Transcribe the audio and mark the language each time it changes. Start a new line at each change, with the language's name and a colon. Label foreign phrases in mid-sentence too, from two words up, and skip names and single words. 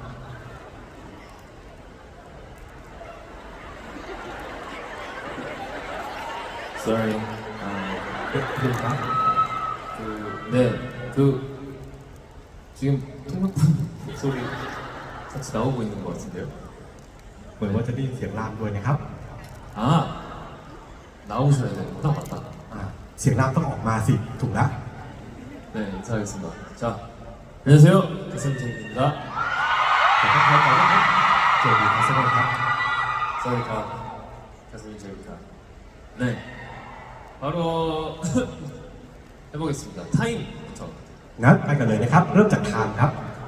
Korean: Sorry. 들릴까? 지금 통역분 목소리 같이 나오고 있는 것 같은데요?
Thai: เหมือนว่าจะได้ยินเสียงรามด้วยนะครับ
Korean: 아, 나오셔야 되는구나. 맞다.
Thai: เสียงรามต้องออกมาสิถูกแล้ว
Korean: 네, 인사하겠습니다. 자, 안녕하세요. 개선진입니다.
Thai: ขอทักทายก่อนนะครับเจอดีทัศน์ครับ
Korean: 사이카, 가슴이제입니다. 네, 바로 해보겠습니다. 타임부터.
Thai: งั้นไปกันเลยนะครับ เริ่มจากไทม์ครับ